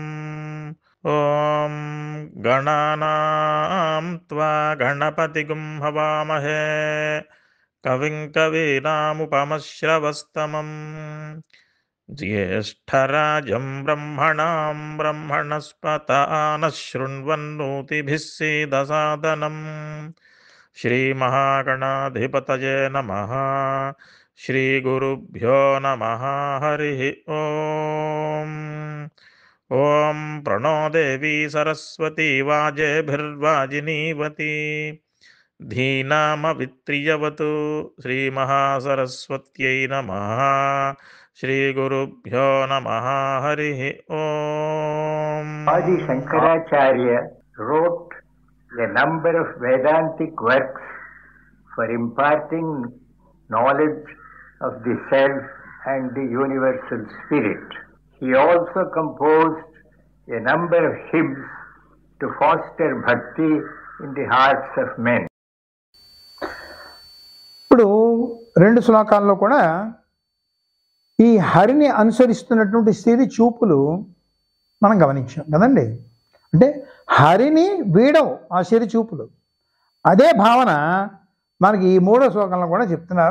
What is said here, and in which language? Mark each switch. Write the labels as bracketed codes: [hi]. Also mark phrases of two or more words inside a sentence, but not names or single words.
[sa] ఓం గణానాం త్వా గణపతిగుం హవామహే కవిం కవీనాముపమశ్రవస్తమం జ్యేష్ఠరాజం బ్రహ్మణాం బ్రహ్మణస్పత ఆనః శృణ్వన్నోతిభిः सीदसादनम्. श्रीमहागणाधिपतये नमः. श्रीगुरुभ्यो नमः. हरिः ओम्. ॐ प्रणो देवी सरस्वती वाजेभिर्वाजिनीवती धीनामवित्रियवतु. श्रीमहासरस्वत्यै नमः. श्रीगुरुभ्यो नमः. हरिः ओम्. [en] Adi Shankaracharya wrote a number of Vedantic works for imparting knowledge of the self and the universal spirit. He also composed a number of hymns to foster bhakti in the hearts of men. [te] ఇప్పుడు రెండు శ్లోకాల్లో కూడా ఈ హరిని అనుసరిస్తున్నటువంటి స్థితి చూపులు మనం గమనించాం కదండి. అంటే హరిని వీడవు ఆ సిరి చూపులు. అదే భావన మనకి ఈ మూడో శ్లోకంలో కూడా చెప్తున్నారు.